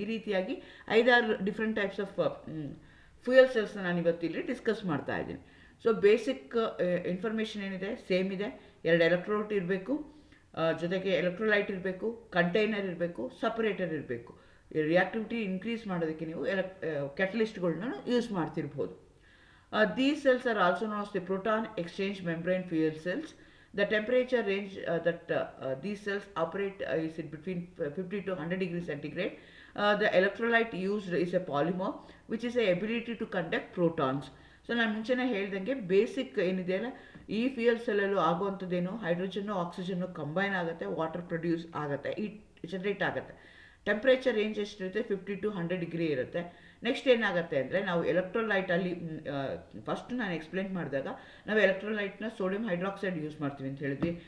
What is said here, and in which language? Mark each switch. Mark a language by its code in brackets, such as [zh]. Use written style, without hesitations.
[kn] ಈ ರೀತಿಯಾಗಿ 5-6 different types of fuel ಸೆಲ್ಸ್ನ ನಾನು ಇವತ್ತಿಲ್ಲಿ ಡಿಸ್ಕಸ್ ಮಾಡ್ತಾ ಇದ್ದೀನಿ. ಸೊ ಬೇಸಿಕ್ ಇನ್ಫಾರ್ಮೇಷನ್ ಏನಿದೆ ಸೇಮ್ ಇದೆ. 2 ಎಲೆಕ್ಟ್ರೋಡ್ ಇರಬೇಕು, ಜೊತೆಗೆ ಎಲೆಕ್ಟ್ರೋಲೈಟ್ ಇರಬೇಕು, ಕಂಟೈನರ್ ಇರಬೇಕು, ಸಪರೇಟರ್ ಇರಬೇಕು. ರಿಯಾಕ್ಟಿವಿಟಿ ಇನ್ಕ್ರೀಸ್ ಮಾಡೋದಕ್ಕೆ ನೀವು ಕ್ಯಾಟಲಿಸ್ಟ್ಗಳನ್ನ use ಮಾಡ್ತಿರ್ಬೋದು. [en] These cells are also known as the proton exchange membrane fuel cells. The temperature range that these cells operate is between 50 to 100 degrees centigrade. The electrolyte used is a polymer which is a ability to conduct protons. [kn] So ನಾನು ಮುಂಚೆನೇ ಹೇಳ್ದಂಗೆ basic ಏನಿದೆಯಲ್ಲ, ಈ fuel ಸೆಲ್ಲಲ್ಲೂ ಆಗುವಂಥದ್ದೇನು, hydrogen ಆಕ್ಸಿಜನ್ನು combine ಆಗುತ್ತೆ, water produce ಆಗುತ್ತೆ, generate ಆಗುತ್ತೆ. Temperature range ಎಷ್ಟಿರುತ್ತೆ, 50 to 100 degree ಇರುತ್ತೆ. ನೆಕ್ಸ್ಟ್ ಏನಾಗುತ್ತೆ ಅಂದರೆ, ನಾವು ಎಲೆಕ್ಟ್ರೋಲೈಟಲ್ಲಿ ಫಸ್ಟ್ ನಾನು ಎಕ್ಸ್ಪ್ಲೇನ್ ಮಾಡಿದಾಗ ನಾವು ಎಲೆಕ್ಟ್ರೋಲೈಟ್ನ ಸೋಡಿಯಂ ಹೈಡ್ರಾಕ್ಸೈಡ್ ಯೂಸ್ ಮಾಡ್ತೀವಿ ಅಂತ ಹೇಳಿದ್ವಿ.